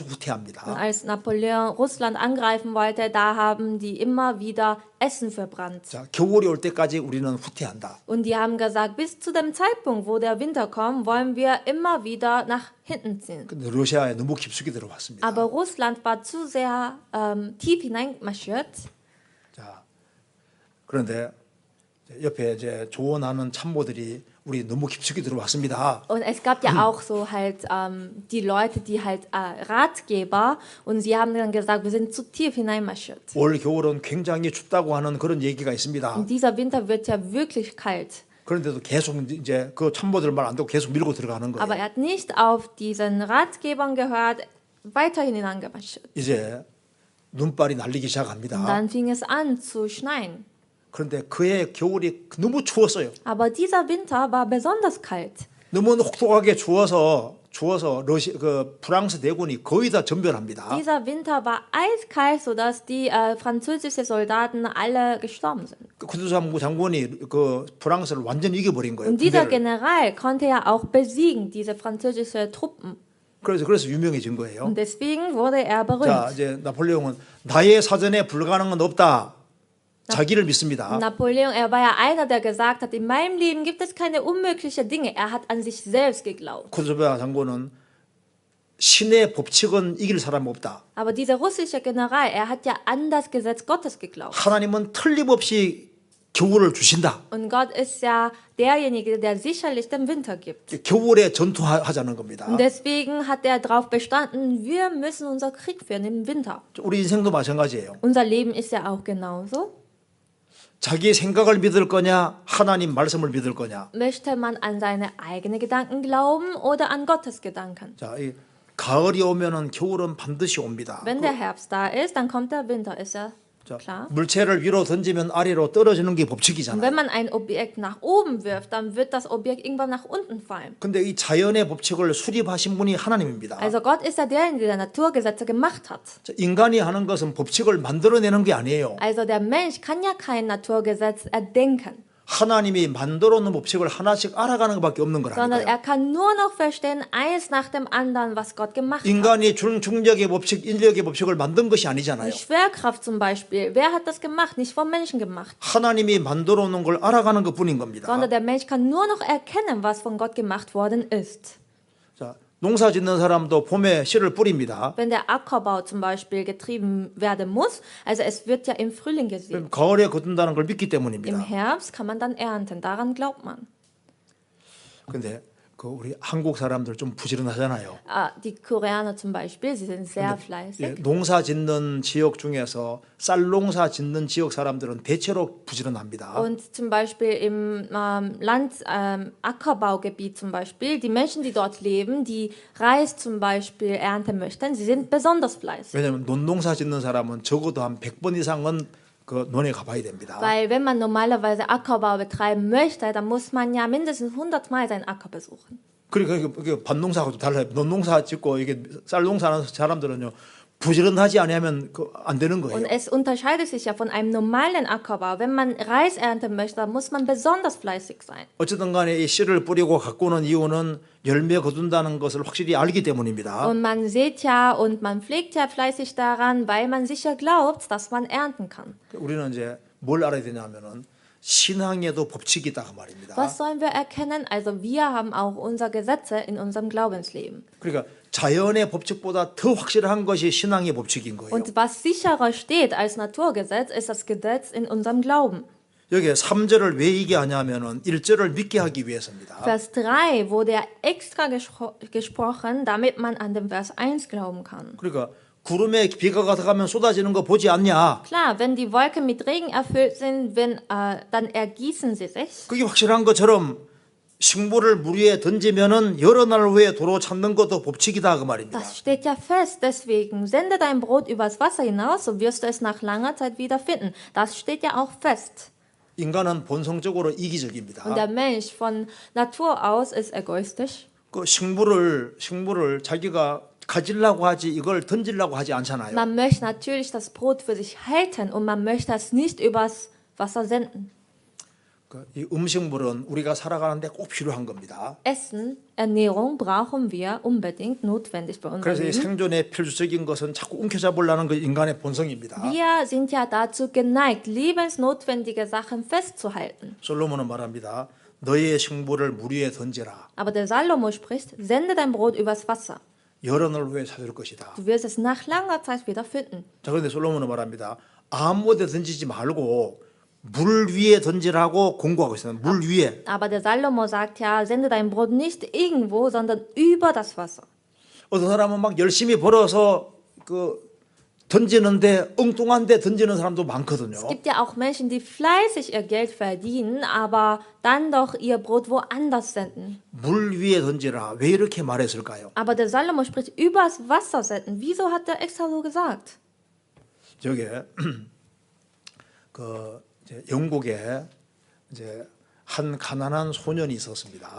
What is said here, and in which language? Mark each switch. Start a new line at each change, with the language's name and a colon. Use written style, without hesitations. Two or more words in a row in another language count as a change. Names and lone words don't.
German: Und
Korean: 후퇴합니다.
German: als Napoleon Russland angreifen wollte, da haben die immer wieder Essen verbrannt.
Korean: 자, 겨울이 올 때까지 우리는 후퇴한다.
German: Und die haben gesagt, bis zu dem Zeitpunkt, wo der Winter kommt, wollen wir immer wieder nach hinten ziehen.
Korean: 근데 러시아에 너무 깊숙이 들어왔습니다.
German: Aber Russland war zu sehr tief hineingemarschiert.
Korean: 자, 그런데 옆에 이제 조언하는 참모들이 우리 너무 깊숙이 들어왔습니다.
German: Und es gab ja auch so halt die Leute, die halt Ratgeber und sie haben dann gesagt, wir sind zu tief hineinmarschiert.
Korean: 올 겨울은 굉장히 춥다고 하는 그런 얘기가 있습니다.
German: Und dieser Winter wird ja wirklich kalt.
Korean: 그런데도 계속 이제 그 참모들 말 안 듣고 계속 밀고 들어가는
German: Aber
Korean: 거예요.
German: er hat nicht auf diesen Ratgebern gehört, weiterhin hineingewaschen.
Korean: 이제 눈발이 날리기
German: Und
Korean: 시작합니다.
German: dann fing es an zu schneien.
Korean: 그런데 그해 겨울이 너무 추웠어요.
German: Aber dieser Winter war besonders kalt.
Korean: 너무 혹독하게 추워서 프랑스 대군이 거의 다 전멸합니다.
German: Dieser Winter war eiskalt, sodass die französischen Soldaten alle gestorben sind.
Korean: 쿠트조프 장군이 그 프랑스를 완전히 이겨버린 거예요.
German: Und dieser
Korean: 군대를.
German: General konnte ja auch besiegen, diese französischen Truppen.
Korean: 그래서 유명해진 거예요.
German: Und deswegen wurde er
Korean: 자,
German: berühmt.
Korean: 이제 나폴레옹은 나의 사전에 불가능은 없다. 자기를 믿습니다.
German: Napoleon, er war ja einer, der gesagt hat, in meinem Leben gibt es keine unmöglichen Dinge. Er hat an sich selbst geglaubt.
Korean: 쿠트조프 장군은 신의 법칙은 이길 사람 없다.
German: Aber dieser russische General, er hat ja an das Gesetz Gottes geglaubt.
Korean: 하나님은 틀림없이 겨울을 주신다.
German: Und Gott ist ja derjenige, der sicherlich den Winter gibt.
Korean: 겨울에 전투하자는 겁니다.
German: Und deswegen hat er darauf bestanden, wir müssen unser Krieg führen im Winter.
Korean: 우리 인생도 마찬가지예요.
German: Unser Leben ist ja auch genauso.
Korean: 자기 생각을 믿을 거냐, 하나님 말씀을 믿을 거냐.
German: Möchte man an seine eigenen Gedanken glauben oder an Gottes Gedanken?
Korean: 자, 이 가을이 오면은 겨울은 반드시 옵니다.
German: Wenn der Herbst da ist, dann kommt der Winter, ist ja
Korean: 자,
German: klar.
Korean: 물체를 위로 던지면 아래로 떨어지는 게
German: Und
Korean: 법칙이잖아요.
German: wenn man ein Objekt nach oben wirft, dann wird das Objekt irgendwann nach unten fallen.
Korean: 근데 이 자연의 법칙을 수립하신 분이 하나님입니다.
German: Also Gott ist ja derjenige, der Naturgesetze gemacht hat.
Korean: 자, 인간이 하는 것은 법칙을 만들어내는 게 아니에요.
German: Also der Mensch kann ja kein Naturgesetz erdenken,
Korean: 하나님이 만들어 놓은 법칙을 하나씩 알아가는 것밖에 없는
German: sondern
Korean: 거라니까요.
German: er kann nur noch verstehen, eins nach dem anderen, was Gott gemacht hat.
Korean: 인간이 중력의 법칙, 인력의 법칙을 만든 것이 아니잖아요.
German: Die Schwerkraft zum Beispiel, wer hat das gemacht? Nicht vom Menschen gemacht.
Korean: 하나님이 만들어 놓은 걸 알아가는 것뿐인 겁니다.
German: Sondern der Mensch kann nur noch erkennen, was von Gott gemacht worden ist.
Korean: 자, 농사 짓는 사람도 봄에 씨를 뿌립니다.
German: Wenn der Ackerbau zum Beispiel getrieben werden muss, also es wird ja im Frühling gesät.
Korean: 그럼 가을에 거둔다는 걸 믿기
German: Im
Korean: 때문입니다.
German: Herbst kann man dann ernten, daran glaubt man.
Korean: 근데 그 우리 한국 사람들 좀 부지런하잖아요.
German: Die Koreaner zum Beispiel, sie sind sehr
Korean: 예,
German: fleißig.
Korean: 농사 짓는 지역 중에서 쌀 농사 짓는 지역 사람들은 대체로 부지런합니다.
German: Und zum Beispiel im Ackerbaugebiet zum Beispiel, die Menschen, die dort leben, die Reis zum Beispiel ernten möchten, sie sind besonders fleißig.
Korean: 왜냐하면 논농사 짓는 사람은 적어도 한 100번 이상은 그 논에 가봐야 됩니다.
German: Weil wenn man normalerweise Ackerbau betreiben möchte, dann muss man ja mindestens 100 Mal seinen Acker besuchen.
Korean: 그러니까 이게 밭농사하고 좀 달라요. 논농사 짓고 이게 쌀 농사하는 사람들은요 부지런하지 않으면 안 되는 거예요.
German: Und es unterscheidet sich ja von einem normalen Ackerbau. Wenn man Reis ernten möchte, dann muss man besonders fleißig sein.
Korean: 어쨌든 간에 이 씨를 뿌리고 가꾸는 이유는 열매 거둔다는 것을 확실히 알기 때문입니다.
German: Und man sät ja und man pflegt ja fleißig daran, weil man sicher glaubt, dass man ernten kann.
Korean: 우리는 이제 뭘 알아야 되냐면은 신앙에도 법칙이 있다 그 말입니다.
German: Was sollen wir erkennen? Also wir haben auch unsere Gesetze in unserem Glaubensleben.
Korean: 그러니까 자연의 법칙보다 더 확실한 것이 신앙의 법칙인 거예요.
German: Und was sicherer steht als Naturgesetz, ist das Gesetz in unserem Glauben.
Korean: 여기에 3절을 왜 얘기하냐면은 1절을 믿게 하기 위해서입니다.
German: Vers 3 wurde ja extra gesprochen, damit man an den Vers 1 glauben kann.
Korean: 그러니까 구름에 비가 가득하면 쏟아지는 거 보지 않냐?
German: Klar, wenn die Wolken mit Regen erfüllt sind, dann ergießen sie sich.
Korean: 그게 확실한 것처럼 식물을 물 위에 던지면은 여러 날 후에 도로 찾는 것도 법칙이다 그 말입니다.
German: Das steht ja fest, deswegen sende dein Brot übers Wasser hinaus, so wirst du es nach langer Zeit wiederfinden. Das steht ja auch fest.
Korean: 인간은 본성적으로 이기적입니다.
German: Und der Mensch von Natur aus ist egoistisch.
Korean: 그 식물을 자기가 가지려고 하지 이걸 던지려고 하지 않잖아요.
German: Man möchte natürlich das Brot für sich halten und man möchte es nicht übers Wasser senden.
Korean: 이 음식물은 우리가 살아가는데 꼭 필요한 겁니다.
German: Essen, Ernährung brauchen wir unbedingt notwendig bei unserem
Korean: 그래서 이
German: Leben.
Korean: 생존의 필수적인 것은 자꾸 움켜잡으려는 그 인간의 본성입니다.
German: Wir sind ja dazu geneigt, lebensnotwendige Sachen festzuhalten.
Korean: 솔로몬은 말합니다. 너의 식물을 물 위에 던지라.
German: Aber der Salomo spricht, sende dein Brot übers Wasser.
Korean: 여러 날 후에 찾을 것이다.
German: Du wirst es nach langer Zeit wieder finden.
Korean: 자, 그런데 솔로몬은 말합니다. 아무 데 던지지 말고 물 위에 던지라고 공고하고 있어요. 물 위에.
German: Aber der Salomo sagt ja, sende dein Brot nicht irgendwo, sondern über das Wasser.
Korean: 어떤 사람은 막 열심히 벌어서 던지는데 엉뚱한 데 던지는 사람도 많거든요.
German: Es gibt ja auch Menschen, die fleißig ihr Geld verdienen, aber dann doch ihr Brot woanders senden.
Korean: 물 위에 던지라. 왜 이렇게 말했을까요?
German: Aber der Salomo spricht übers Wasser senden. Wieso hat er extra so gesagt?
Korean: 저게 이제 영국에 이제 한 가난한 소년이 있었습니다.